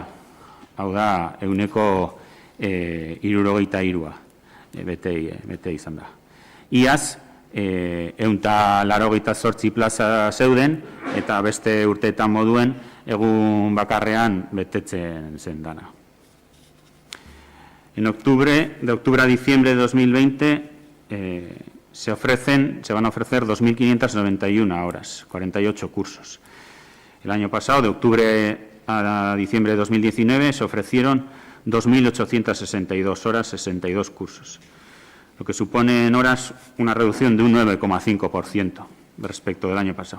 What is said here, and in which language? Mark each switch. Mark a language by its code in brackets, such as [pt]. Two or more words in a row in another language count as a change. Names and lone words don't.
[eu] Hau da, 163 bete izan da. Iaz, 188 plaza zeuden, eta beste urteetan moduen, egun bakarrean betetzen zen dana. [es] De octubre a diciembre de 2020 se van a ofrecer 2.591 horas, 48 cursos. El año pasado, de octubre a diciembre de 2019, se ofrecieron 2.862 horas, 62 cursos, lo que supone en horas una reducción de un 9,5% respecto del año pasado.